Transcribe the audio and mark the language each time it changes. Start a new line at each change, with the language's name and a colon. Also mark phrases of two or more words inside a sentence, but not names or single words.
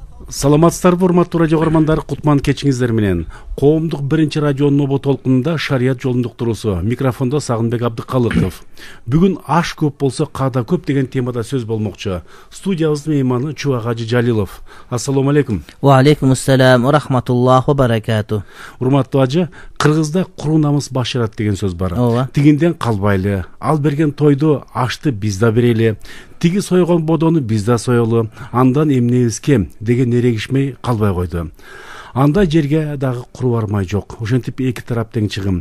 Kyrgyz: Саламатсыздарбы, урматтуу радио көрөрмандар, кутман кечиңиздер менен. Коомдук биринчи радионун нобо толкунунда шарият жолун уктуруусу. Микрофондо Сагынбек Абдыкалыков. Бүгүн аш көп болсо каада көп деген темада сөз болмокчу. Студиябыздын мейманы Чубак Ажы Жалилов.
Arabic: السلام عليكم. وعليكم السلام ورحمة الله وبركاته.
Kyrgyz: Урматтуу Ажы, кыргызда куру намыс башырат деген сөз бар. Тигинден калбайлы, ал берген тойду ашты биз да берели. Тиги сойгон бодону биз да соелу, андан эмнебиз кем деген эрегишмей калбай койду. Анда жерге дагы куру бармай жок. Ошентип эки тарап тең чыгым.